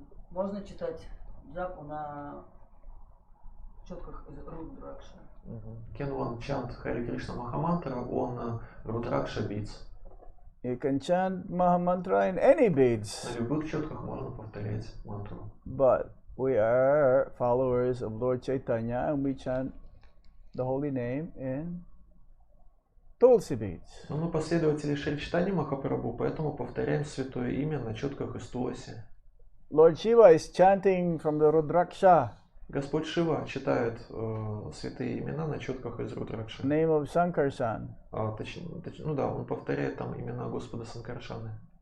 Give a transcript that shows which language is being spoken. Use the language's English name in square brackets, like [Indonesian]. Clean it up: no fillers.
[Russian] Можно читать джапу на четках из Рудракша? [English] Can one chant Hare Krishna Mahamantra on Rudraksha beads? You can chant Mahamantra in any beads. [Russian] На любых четках можно повторять мантру. [English] But we are followers of Lord Chaitanya and we chant the holy name in Tulsi beads. [Russian] Но мы последователи Шри Чайтаньи Махапрабху, поэтому повторяем святое имя на четках из Туласи. [English] Lord Shiva is chanting from the Rudraksha. [Russian] Господь Шива читает святые имена на четках из Рудракши. [English] Name of Sankarshan. [Russian] Ну да, он повторяет там имена Господа Санкаршаны.